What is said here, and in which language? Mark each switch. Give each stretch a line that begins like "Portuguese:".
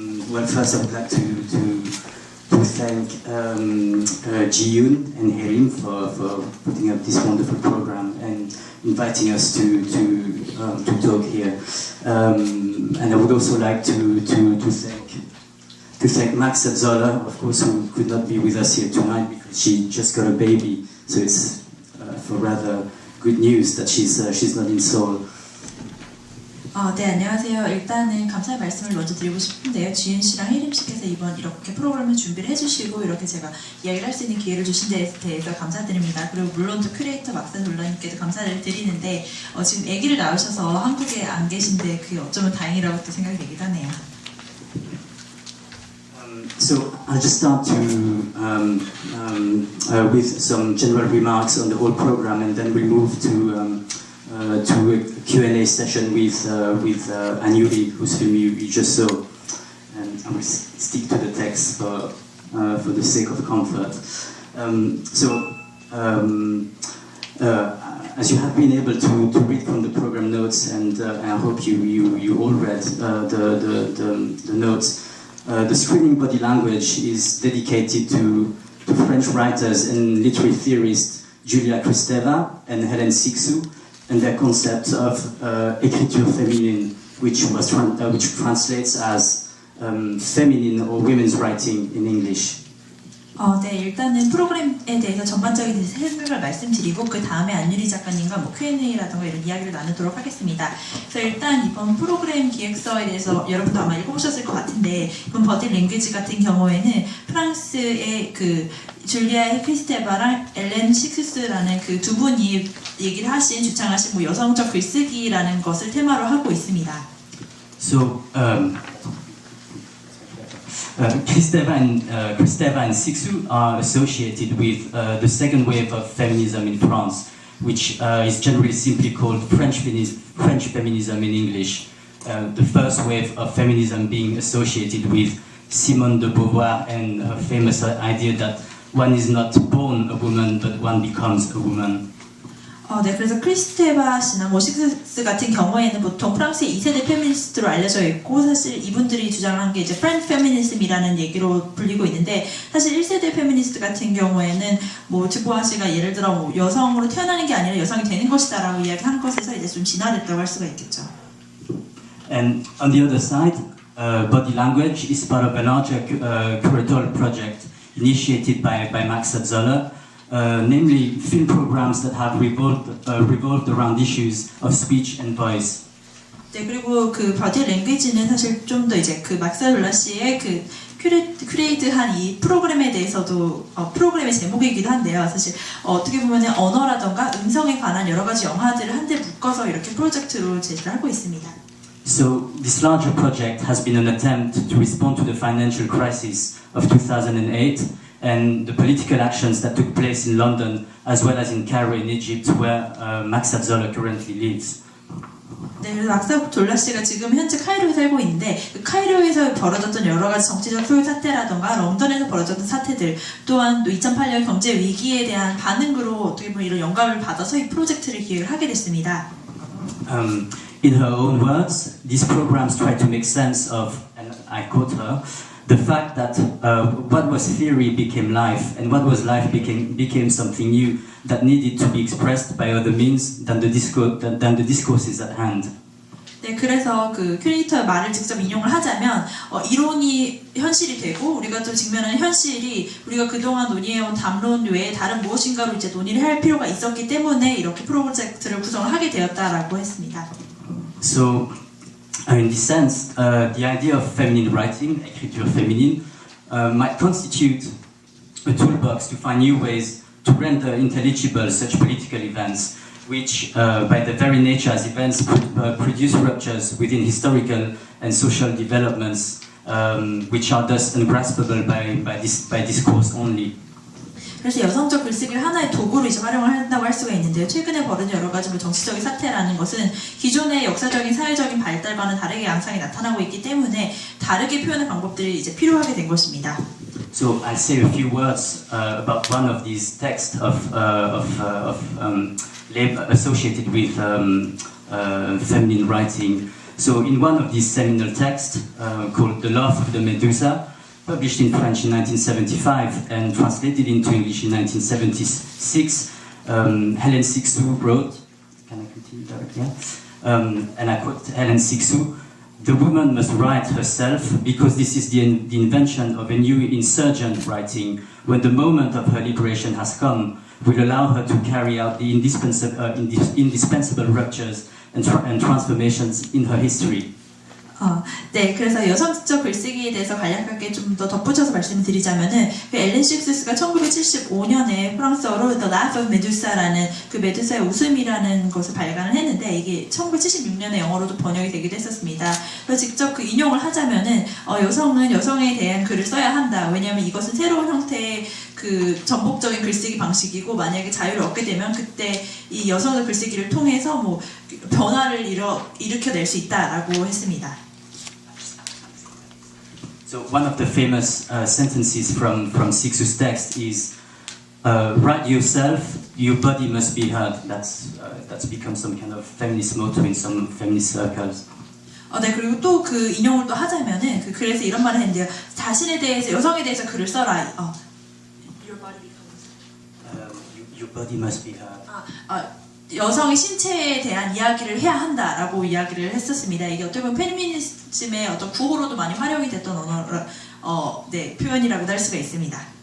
English: Well, first I would like to thank Ji-yoon and Haerim for putting up this wonderful program and inviting us to talk here. And I would also like to thank Max Zoller, of course, who could not be with us here tonight because she just got a baby. So it's for rather good news that she's not in Seoul.
Korean: 네, 안녕하세요. 일단은 감사의 말씀을 먼저 드리고 싶은데요. 지윤 씨랑 혜림 씨께서 이번 이렇게 프로그램을 준비를 해주시고 이렇게 제가 이야기를 할 수 있는 기회를 주신 데 대해서 감사드립니다. 그리고 물론 또 큐레이터 막사 놀라님께도 감사를 드리는데 지금 아기를 낳으셔서 한국에 안 계신데 그게 어쩌면 다행이라고 또 생각이 되기도 하네요.
English: So I'll just start with some general remarks on the whole program, and then we'll move to a Q&A session with Anyuri, whose film you just saw, and I will stick to the text for the sake of comfort. As you have been able to read from the program notes, and I hope you all read the notes. The screening body language is dedicated to French writers and literary theorists Julia Kristeva and Hélène Cixous, and their concept of écriture féminine, which translates as feminine or women's writing in English.
Korean: 네, 일단은 프로그램에 대해서 전반적인 설명을 말씀드리고 그 다음에 안유리 작가님과 Q&A라든가 이런 이야기를 나누도록 하겠습니다. 그래서 일단 이번 프로그램 기획서에 대해서 여러분도 아마 읽어보셨을 것 같은데 이번 버디 랭귀지 같은 경우에는 프랑스의 그 줄리아 크리스테바랑 엘렌 식스스라는 그 두 분이 얘기를 하신 주창하신 뭐 여성적 글쓰기라는 것을 테마로 하고 있습니다.
English: So Kristeva and Cixous are associated with the second wave of feminism in France, which is generally simply called French feminism in English. The first wave of feminism being associated with Simone de Beauvoir and her famous idea that one is not born a woman, but one becomes a woman.
Korean: 네, 그래서 크리스테바 씨나 식스 같은 경우에는 보통 프랑스의 2세대 페미니스트로 알려져 있고 사실 이분들이 주장한 게 이제 프렌치 페미니즘이라는 얘기로 불리고 있는데 사실 1세대 페미니스트 같은 경우에는 뭐 드보아 씨가 예를 들어 뭐 여성으로 태어나는 게 아니라 여성이 되는 것이다라고 이야기한 것에서 이제 좀 진화됐다고 할 수가 있겠죠.
English: And on the other side, body language is part of a larger curatorial project initiated by Max Zoller. Namely film programs that have revolved around issues of speech and voice.
Korean: 네, 그리고 그 버디 랭귀지는 사실 좀 더 이제 그 막사룰라 씨의 그 큐레이트한 이 프로그램에 대해서도 프로그램의 제목이기도 한데요. 사실 어떻게 보면은 언어라던가 음성에 관한 여러 가지 영화들을 한데 묶어서 이렇게 프로젝트로 제시를 하고 있습니다.
English: So this larger project has been an attempt to respond to the financial crisis of 2008. And the political actions that took place in London, as well as in Cairo in Egypt, where Max Zoller currently lives.
Korean: 네, 그래서 막사 졸라 씨가 지금 현재 카이로에 살고 있는데 그 카이로에서 벌어졌던 여러 가지 정치적 소요 사태라던가 런던에서 벌어졌던 사태들 또한 또 2008년 경제 위기에 대한 반응으로 어떻게 보면 이런 영감을 받아서 이 프로젝트를 기획을 하게 됐습니다.
English: In her own words, these programs try to make sense of, and I quote her, the fact that what was theory became life, and what was life became something new that needed to be expressed by other means than the discourses at hand.
Korean: 네, 그래서 그 큐레이터의 말을 직접 인용을 하자면 이론이 현실이 되고 우리가 또 직면하는 현실이 우리가 그동안 논의해온 담론 외에 다른 무엇인가로 이제 논의를 할 필요가 있었기 때문에 이렇게 프로젝트를 구성을 하게 되었다라고 했습니다.
English: So. In this sense, the idea of feminine writing, écriture féminine, might constitute a toolbox to find new ways to render intelligible such political events, which, by their very nature as events, produce ruptures within historical and social developments, which are thus ungraspable by discourse only.
Korean: 그래서 여성적 글쓰기를 하나의 도구로 이제 활용을 한다고 할 수가 있는데요. 최근에 벌어진 여러 가지 정치적인 사태라는 것은 기존의 역사적인 사회적인 발달과는 다르게 양상이 나타나고 있기 때문에 다르게 표현의 방법들이 이제 필요하게 된 것입니다.
English: So I'll say a few words about one of these texts associated with feminine writing. So in one of these seminal texts called The Love of the Medusa, published in French in 1975 and translated into English in 1976, Hélène Cixous wrote, can I continue directly? Yeah? And I quote Hélène Cixous, "The woman must write herself because this is the invention of a new insurgent writing. When the moment of her liberation has come, will allow her to carry out the indispensable ruptures and transformations in her history."
Korean: 네, 그래서 여성적 글쓰기에 대해서 간략하게 좀 더 덧붙여서 말씀드리자면은 그 엘렌 식스가 1975년에 프랑스어로 The Laugh of Medusa라는 그 메두사의 웃음이라는 것을 발간을 했는데 이게 1976년에 영어로도 번역이 되기도 했었습니다. 그래서 직접 그 인용을 하자면은 여성은 여성에 대한 글을 써야 한다. 왜냐하면 이것은 새로운 형태의 그 전복적인 글쓰기 방식이고 만약에 자유를 얻게 되면 그때 이 여성의 글쓰기를 통해서 뭐 변화를 일으켜낼 수 있다라고 했습니다.
English: So one of the famous sentences from Cixous' text is, "Write yourself, your body must be heard." That's become some kind of feminist motto in some feminist circles.
Korean: 네, 그리고 또 그 인용을 또 하자면은 그 글에서 이런 말을 했는데요. 자신에 대해서 여성에 대해서 글을 써라.
English: Your body becomes. Your body must be heard.
Korean: 여성의 신체에 대한 이야기를 해야 한다라고 이야기를 했었습니다. 이게 어떻게 보면 페미니즘의 어떤 구호로도 많이 활용이 됐던 네, 표현이라고도 할 수가 있습니다.